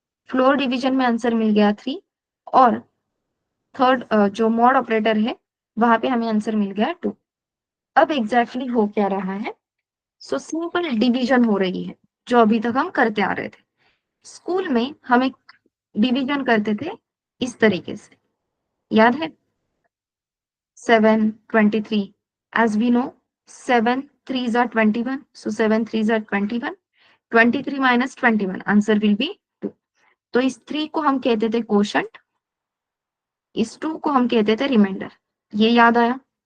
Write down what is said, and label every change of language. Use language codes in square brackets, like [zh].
[hi] Floor division में answer मिल गया 3। और थर्ड जो मॉड ऑपरेटर है वहां पे हमें आंसर मिल गया 2। अब एग्जैक्टली हो क्या रहा है? सो सिंपल डिवीजन हो रही है, जो अभी तक हम करते आ रहे थे। स्कूल में हम एक डिवीजन करते थे इस तरीके से, याद है? [en] 7 23, as we know 7 3s are 21, so 7 3s are 21, 23 minus 21 [hi] answer will be 2। तो इस 3 को हम कहते थे कोशंट, इस 2 को हम कहते थे रिमाइंडर। ये याद आया?